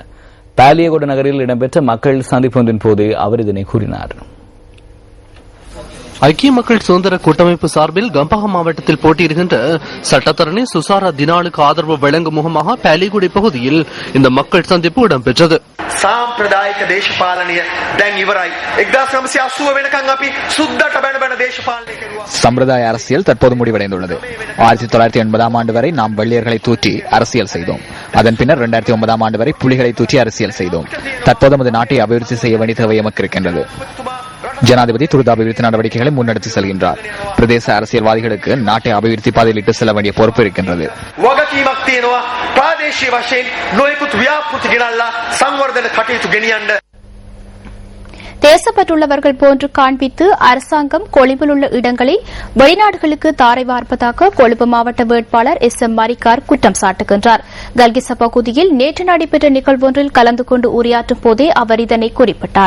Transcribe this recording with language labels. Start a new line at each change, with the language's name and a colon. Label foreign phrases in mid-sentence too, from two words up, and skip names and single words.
Tamil: பாலியகோடு நகரில் இடம்பெற்ற மக்கள் சந்திப்பொன்றின் போது அவர் இதனை கூறினார். ஐக்கிய மக்கள் சுதந்திர கூட்டமைப்பு சார்பில் கம்பஹா மாவட்டத்தில் போட்டியிடுகின்ற சட்டத்தரணி சுசாரா தினாலுக்கு ஆதரவு வழங்கும் முகமாக பாலிகுடி பகுதியில் இந்த மக்கள் சந்திப்பு இடம்பெற்றது.
Sinhala: සාම්ප්‍රදායික දේශපාලනය දැන් ඉවරයි. 1980 වෙනකන් අපි සුද්දට බැන බැන දේශපාලනය කරුවා.
Tamil: சம்பிரதாய அரசியல் தற்போது முடிவடைந்துள்ளது. 1980ஆம் ஆண்டு வரை நாம் வெள்ளையர்களை தூற்றி அரசியல் செய்தோம். அதன் பின்னர் 2009ஆம் ஆண்டு வரை புலிகளை தூற்றி அரசியல் செய்தோம். தற்போது நமது நாட்டை அபிவிருத்தி செய்ய வேண்டிய தேவை எமக்கு இருக்கின்றது. ஜனாதிபதி துரித அபிவிருத்தி நடவடிக்கைகளை முன்னெடுத்து செல்கின்றார். பிரதேச அரசியல்வாதிகளுக்கு நாட்டை அபிவிருத்தி பாதையில் இட்டு செல்ல வேண்டிய பொறுப்பு இருக்கின்றது.
Sinhala: වගකීමක් තියෙනවා ප්‍රාදේශීය වශයෙන් නොයෙකුත් ව්‍යාපෘති ගෙනල්ලා සංවර්ධන කටයුතු ගෙනියන්න.
Tamil: தேசப்பற்றுள்ளவர்கள் போன்று காண்பித்து அரசாங்கம் கொழும்பில் உள்ள இடங்களை வெளிநாடுகளுக்கு தாரை வார்ப்பதாக கொழும்பு மாவட்ட வேட்பாளர் SM மரிக்கார் குற்றம் சாட்டுகின்றார். கல்கிச பகுதியில் நேற்று நடைபெற்ற நிகழ்வொன்றில் கலந்து கொண்டு உரையாற்றும் போதே அவர் இதனை குறிப்பிட்டார்.